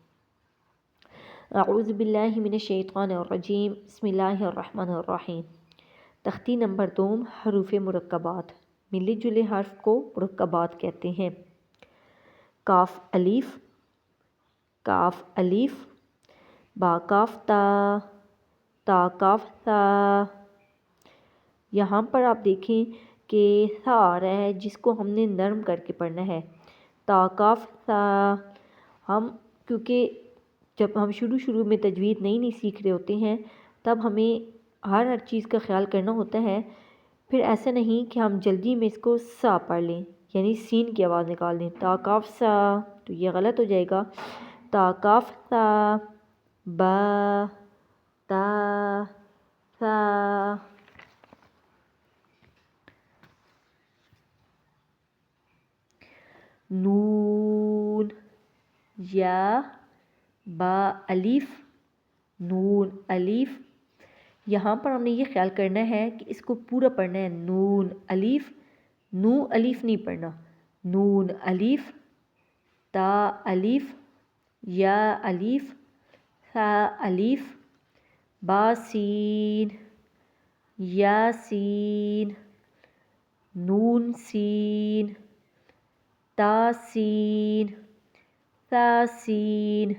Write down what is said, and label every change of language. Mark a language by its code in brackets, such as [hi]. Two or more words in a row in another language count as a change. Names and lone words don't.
[ar] اعوذ باللہ من الشیطان الرجیم، بسم اللہ الرحمن الرحیم۔ [ur] تختی نمبر 2، حروف مرکبات۔ ملے جلے حرف کو مرکبات کہتے ہیں۔ کاف الف، کاف الف، با کاف تا، تا کاف تا۔ یہاں پر آپ دیکھیں کہ تھا آ رہا ہے جس کو ہم نے نرم کر کے پڑھنا ہے، تا کاف تا۔ ہم کیونکہ جب ہم شروع میں تجوید نہیں سیکھ رہے ہوتے ہیں تب ہمیں ہر چیز کا خیال کرنا ہوتا ہے۔ پھر ایسا نہیں کہ ہم جلدی میں اس کو سا پڑھ لیں، یعنی سین کی آواز نکال دیں، تا کاف سا، تو یہ غلط ہو جائے گا۔ تا کاف تا، با، تا، تا۔ نون، یا، با الف، نون الف۔ یہاں پر ہم نے یہ خیال کرنا ہے کہ اس کو پورا پڑھنا ہے، نون الف، نو الف نہیں پڑھنا، نون الف، تا الف، یا الف، ثا الف، با سین، یا سین، نون سین، تا سین، ثا سین۔